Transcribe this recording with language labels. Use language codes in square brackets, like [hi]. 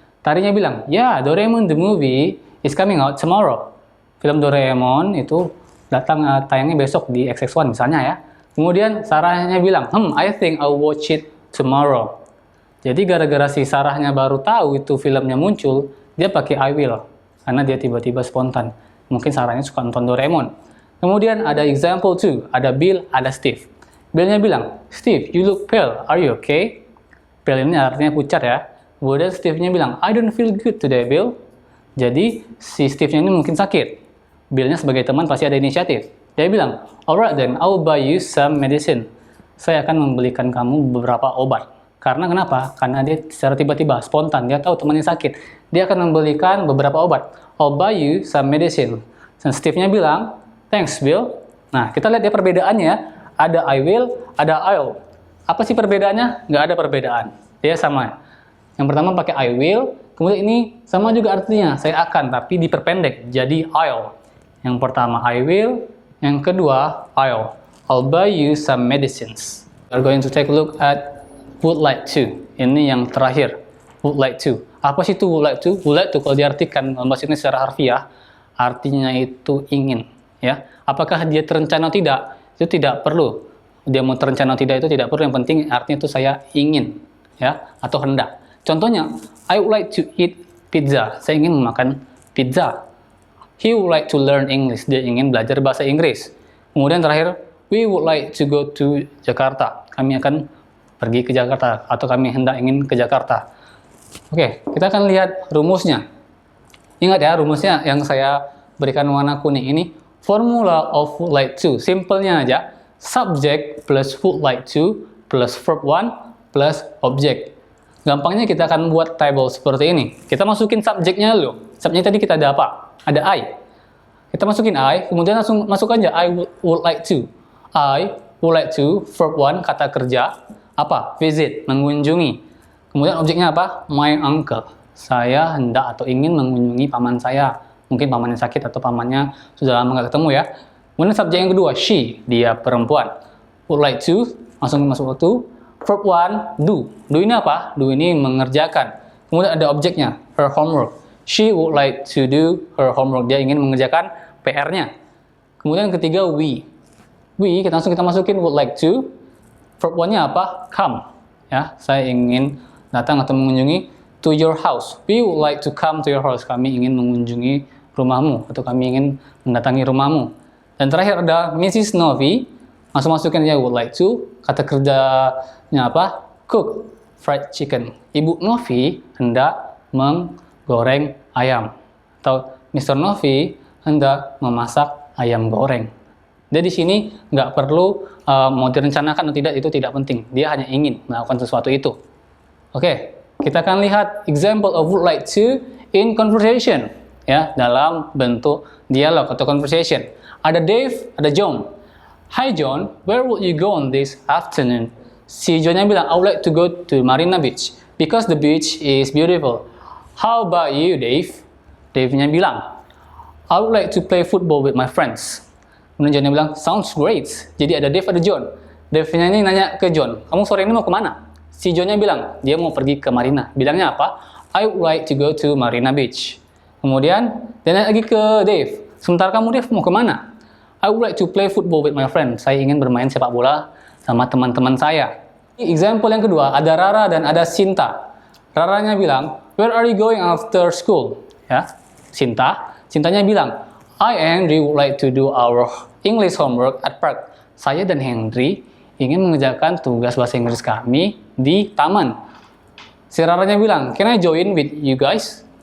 [id] Tarinya bilang, [en] yeah, Doraemon the movie is coming out tomorrow. [id] Film Doraemon itu datang tayangnya besok di XX1 misalnya ya. Kemudian Sarahnya bilang, [en] I think I'll watch it tomorrow. [id] Jadi gara-gara si Sarahnya baru tahu itu filmnya muncul, dia pakai I will. Karena dia tiba-tiba spontan. Mungkin Sarahnya suka nonton Doraemon. Kemudian ada example 2, ada Bill, ada Steve. Billnya bilang, [en] Steve, you look pale, are you okay? [id] Pale ini artinya pucat ya. Kemudian Steve-nya bilang, [en] I don't feel good today, Bill. [id] Jadi si Steve-nya ini mungkin sakit. Bill-nya sebagai teman pasti ada inisiatif. Dia bilang, [en] alright then, I will buy you some medicine. [id] Saya akan membelikan kamu beberapa obat. Karena kenapa? Karena dia secara tiba-tiba, spontan. Dia tahu temannya sakit. Dia akan membelikan beberapa obat. [en] I'll buy you some medicine. [id] Dan Steve-nya bilang, [en] thanks, Bill. [id] Nah, kita lihat dia perbedaannya. Ada I will, ada I'll. Apa sih perbedaannya? Nggak ada perbedaan. Dia sama. Yang pertama pakai I will, Kemudian ini sama juga artinya, saya akan, tapi diperpendek jadi I'll. Yang pertama I will, yang kedua [en] I'll buy you some medicines. We're going to take a look at would like to. [id] Ini yang terakhir, would like to. Apa sih itu would like to? Would like to kalau diartikan dalam bahasa Indonesia secara harfiah, artinya itu ingin. Ya, apakah dia terencana atau tidak? Itu tidak perlu. Dia mau terencana atau tidak itu tidak perlu. Yang penting artinya itu saya ingin, ya, atau hendak. [en] Contohnya, I would like to eat pizza. [id] Saya ingin memakan pizza. [en] He would like to learn English. [id] Dia ingin belajar bahasa Inggris. [en] Kemudian terakhir, we would like to go to Jakarta. [id] Kami akan pergi ke Jakarta atau kami hendak ingin ke Jakarta. Oke, kita akan lihat rumusnya. Ingat ya, rumusnya yang saya berikan warna kuning ini. [en] Formula of would like to. [id] Simpelnya aja. [en] Subject plus would like to plus verb 1 plus object. [id] Gampangnya kita akan buat table seperti ini. Kita masukin subjeknya dulu. Subjeknya tadi kita ada apa? Ada I. Kita masukin I, kemudian langsung masuk aja [en] I would like to. I would like to, verb 1, kata kerja. [id] Apa? Visit, mengunjungi. Kemudian objeknya apa? My uncle. Saya hendak atau ingin mengunjungi paman saya. Mungkin pamannya sakit atau pamannya sudah lama nggak ketemu ya. Kemudian subjek yang kedua, she, dia perempuan. Would like to, langsung masuk to. Verb 1, do. Do ini apa? Do ini mengerjakan. Kemudian ada objeknya, her homework. [en] She would like to do her homework. [id] Dia ingin mengerjakan PR-nya. Kemudian yang ketiga, we. We, kita masukin would like to. Verb 1-nya apa? Come. Ya, saya ingin datang atau mengunjungi [en] to your house. We would like to come to your house. [id] Kami ingin mengunjungi rumahmu atau kami ingin mendatangi rumahmu. Dan terakhir ada Mrs. Novi. Langsung masukin aja would like to. Kata kerjanya apa? Cook fried chicken. Ibu Novi hendak menggoreng ayam. Atau Mr. Novi hendak memasak ayam goreng. Jadi di sini nggak perlu mau direncanakan atau tidak, itu tidak penting. Dia hanya ingin melakukan sesuatu itu. Oke, kita akan lihat [en] example of would like to in conversation. [id] Ya, dalam bentuk dialog atau conversation. Ada Dave, ada John. [en] Hi John, where would you go on this afternoon? [id] Si John-nya bilang, [en] I would like to go to Marina Beach because the beach is beautiful. How about you, Dave? [id] Dave-nya bilang, [en] I would like to play football with my friends. [id] Kemudian John-nya bilang, [en] sounds great. [id] Jadi ada Dave, ada John. Dave-nya ini nanya ke John, kamu sore ini mau kemana? Si John-nya bilang, dia mau pergi ke Marina. Bilangnya apa? [en] I would like to go to Marina Beach. [id] Kemudian, dia nanya lagi ke Dave, sementara kamu Dave mau kemana? [en] I would like to play football with my friends. [id] Saya ingin bermain sepak bola sama teman-teman saya. Example yang kedua, ada Rara dan ada Sinta. [en] Raranya bilang, where are you going after school? [id] Ya, Cintanya bilang, [en] I and Henry would like to do our English homework at park. [id] Saya dan Henry ingin mengerjakan tugas bahasa Inggris kami di taman. Si Raranya bilang, [en] can I join with you guys?